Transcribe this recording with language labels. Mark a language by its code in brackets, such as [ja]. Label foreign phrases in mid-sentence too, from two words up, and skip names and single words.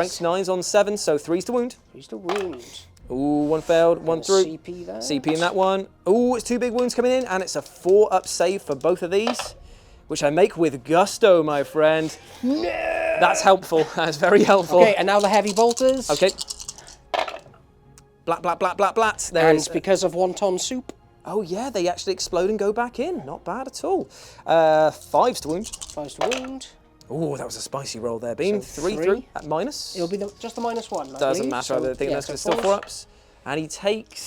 [en] Strength 9s on 7, so 3s to wound. 3s to wound. Ooh, 1 failed, 1 through. CP there. CP in that one. Ooh, it's 2 big wounds coming in, and it's a 4-up save for both of these, which I make with gusto, my friend. No! That's helpful. That's very helpful. Okay, and now the heavy bolters. Okay. Blat, blat, blat, blat, blat. There And is. because of wonton soup. Oh, yeah, they actually explode and go back in. Not bad at all. 5s to wound. 5s to wound. Ooh, that was a spicy roll there, Bean. So 3 3. through at minus. It'll be just the -1. I Doesn't believe. matter. So, I think that's so still 4s. 4-ups. And he takes